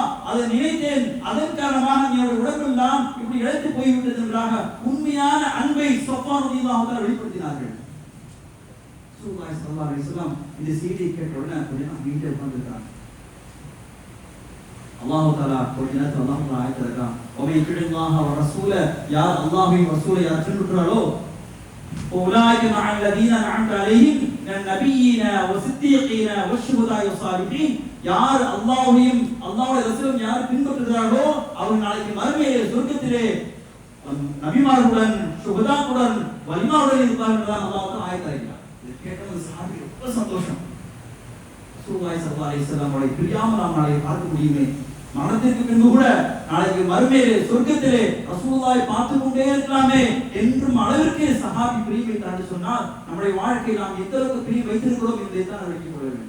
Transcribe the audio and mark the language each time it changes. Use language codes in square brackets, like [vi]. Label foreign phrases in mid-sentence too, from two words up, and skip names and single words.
[ta] அதை நினைத்தேன், அதன் காரணமாக என்னுடைய உடம்பெல்லாம் இப்படி இழைத்து போய்விட்டது என்றாக உண்மையான அன்பை சஃப்வான் [ar] رضي الله تعالى [ta] வெளிப்படுத்தினார்கள். [ar] رسول الله صلى الله عليه وسلم [ta] இந்த செய்தியை கேட்ட உடனே கொஞ்சம் வீட்டில் உட்கார்ந்துட்டாங்க. [ar] الله تعالى [ta] கொஞ்ச நேரத்தில் [ar] الله تعالى [ta] ஆயத்திருக்கான், [ar] ومن يطع الله والرسول, [ta] யார் அல்லாஹ்வையும் ரசூலை யார் பின்பற்றுகிறார்களோ, [ar] أولئك مع الذين أنعمت عليهم من النبيين والصديقين والشهداء والصالحين. [ta] யார் அல்லாஹ்வையும் அல்லாஹ்வுடைய ரசூலையும் யார் பின்பற்றுகிறார்களோ அவர்கள் நாளைக்கு மறுமையிலே சொர்க்கத்திலே நபிமார்களுடன் சுஹதாக்களுடன் வலிமாவுடன் இருப்பார்கள் என்று [ar] الله تعالى [ta] ஆயத்திருக்கிறார். இது கேட்டது சஹாபி ரொம்ப சந்தோஷம். [ar] رسول الله صلى الله عليه وسلم [ta] அவரை பிரியாமல் நாம் நாளை பார்க்க முடியுமே, மரணத்திற்கு பின்பு கூட நாளைக்கு மறுமையிலே சொர்க்கத்திலே ரசூலுல்லாஹை பார்த்து கொண்டே இருக்கலாமே என்றும் அளவிற்கு சஹாபி பிரிய வைத்தார் சொன்னால் நம்முடைய வாழ்க்கையில் நாம் எந்த அளவுக்கு பிரிய வைத்திருக்கிறோம் என்பதை தான் விளக்கிக் கொள்ள வேண்டும்.